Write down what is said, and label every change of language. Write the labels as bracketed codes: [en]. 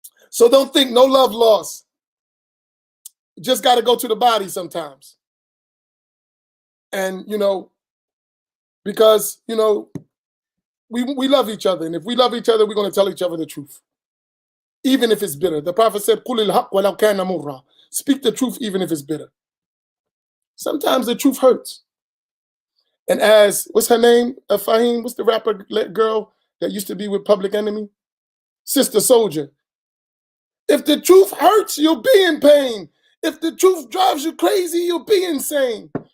[en] So don't think no love lost. You just got to go to the body sometimes. And, because, we love each other. And if we love each other, we're going to tell each other the truth. Even if it's bitter. The Prophet said, [ar] قُلِ الْحَقْ وَلَوْ كَانَ مُرًّا. [en] Speak the truth even if it's bitter. Sometimes the truth hurts. And as, what's her name? Fahim, what's the rapper girl that used to be with Public Enemy? Sister Soldier. If the truth hurts, you'll be in pain. If the truth drives you crazy, you'll be insane.